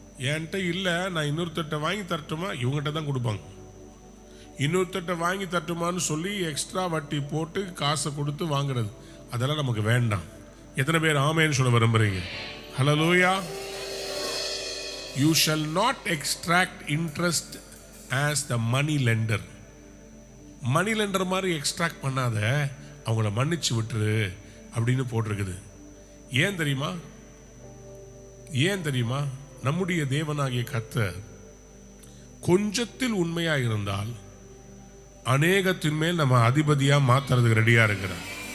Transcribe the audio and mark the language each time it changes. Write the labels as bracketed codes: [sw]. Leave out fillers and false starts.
[ta] என்கிட்ட இல்லை, நான் இன்னொருத்தட்ட வாங்கி தரட்டுமா? இவங்ககிட்ட தான் கொடுப்பாங்க. இன்னொருத்தட்ட வாங்கி தரட்டுமான்னு சொல்லி எக்ஸ்ட்ரா வட்டி போட்டு காசை கொடுத்து வாங்குறது, அதெல்லாம் நமக்கு வேண்டாம். எத்தனை பேர் ஆமேன்னு சொல்ல விரும்புறீங்க? ஹல்லேலூயா. [en] You shall not extract interest as the money lender. [ta] Money lender மாதிரி எக்ஸ்ட்ராக்ட் பண்ணாத, அவங்கள மன்னிச்சு விட்டுரு அப்படின்னு போட்டிருக்குது. ஏன் தெரியுமா? ஏன் தெரியுமா? நம்முடைய தேவனாகிய கர்த்தர் கொஞ்சத்தில் உண்மையா இருந்தால் அநேகத்தின் மேல் நம்ம அதிபதியா மாத்துறதுக்கு ரெடியா இருக்கிறார்.